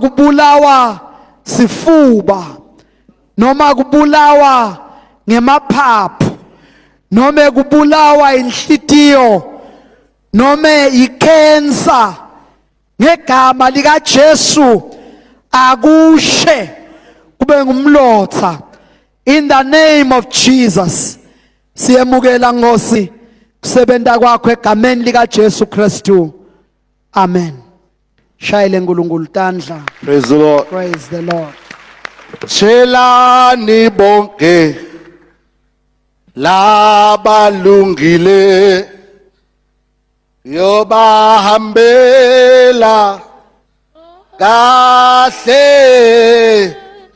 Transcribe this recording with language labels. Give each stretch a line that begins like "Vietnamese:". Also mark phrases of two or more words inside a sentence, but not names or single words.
Swati: kubulawa sifuba noma kubulawa ngemaphaphu noma kubulawa inhlitiyo noma icancer ngegama lika Jesu akushe kube ngumlotha
English: in the name of Jesus
Swati: siyemukela Nkosi kusebenza kwakho egameni lika Jesu Kristu amen shayile uNkulunkulu tandla
English: Praise the Lord. praise the Lord
Swati: Chelani bonke labalungile yobahambela kahle